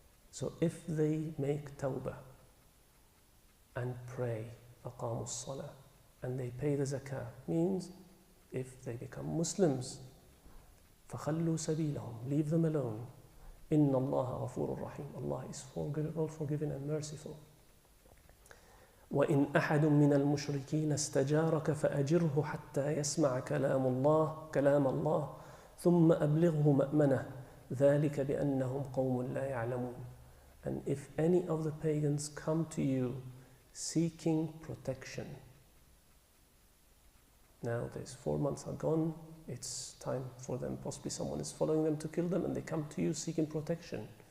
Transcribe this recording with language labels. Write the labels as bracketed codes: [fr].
[en] So if they make tawbah and pray, [ar] aqamu as-salah, [en] and they pay the zakah, means if they become Muslims, [ar] فَخَلُّوا سَبِيلَهُمْ, [en] leave them alone. [ar] إِنَّ اللَّهَ غَفُورٌ رَحِيمٌ. [en] Allah is all forgiving and merciful. [ar] وإن أحد من المشركين استجارك فأجره حتى يسمع كلام الله ثم أبلغه مأمنه ذلك بأنهم قوم لا يعلمون. [en] And if any of the pagans come to you seeking protection, now these 4 months are gone, it's time for them, possibly someone is following them to kill them, and they come to you seeking protection.